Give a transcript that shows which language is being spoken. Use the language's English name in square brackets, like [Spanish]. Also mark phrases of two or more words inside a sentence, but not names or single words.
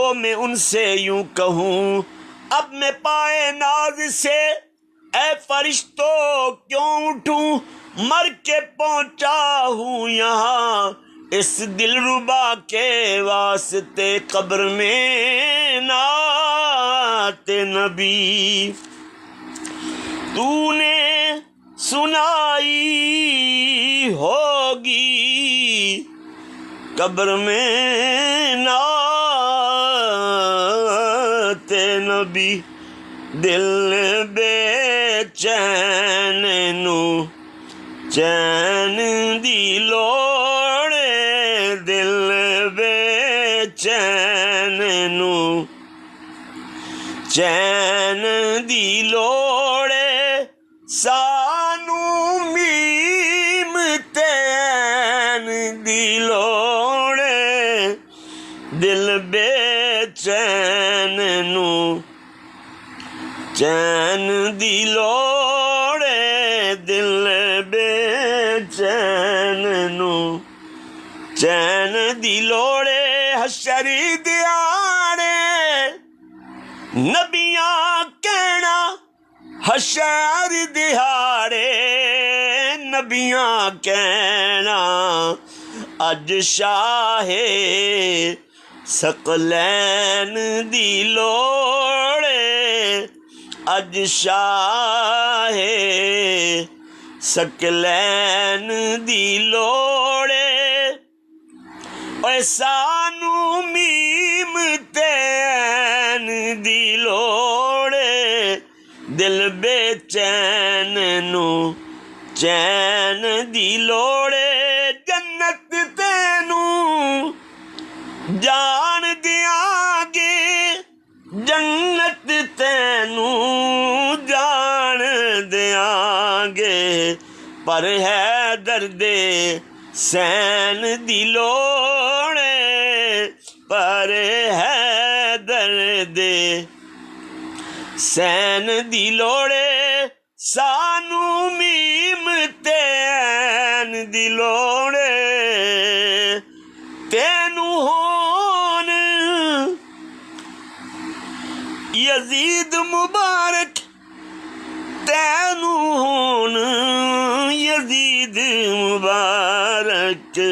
[Urdu] میں ان سے یوں کہوں، اب میں پائے ناز سے اے فرشتوں کیوں اٹھوں، مر کے پہنچا ہوں یہاں اس دلربا کے واسطے، قبر میں نعت نبی تو نے سنائی ہوگی، قبر میں [Punjabi] نعت نبی، دل بے چین نو چین دی لوڑے، دل بے چین نو چین دی لوڑے، سانو میم تین دی لوڑے، دل بے چین نو چین دی لوڑے، دل بے چین نو چین دی لوڑے، حشر دیاڑے نبیاں کہنا، حشر دہاڑے نبیاں کہنا، اج شاہ سقلین دی لوڑے اج شاہ سقلین دی لوڑے اے سانو میم تے عین دی لوڑے دل بے چین نو چین دی لوڑے جنت تینوں جان دیاں گے جنت تینوں جان دیاں گے پر ہے درد سین دی لوڑے پر ہے درد سین دی لوڑے سانو میم تے عین دی لوڑے تینوں ہون یزید مبارک تینوں ہون یزید مبارک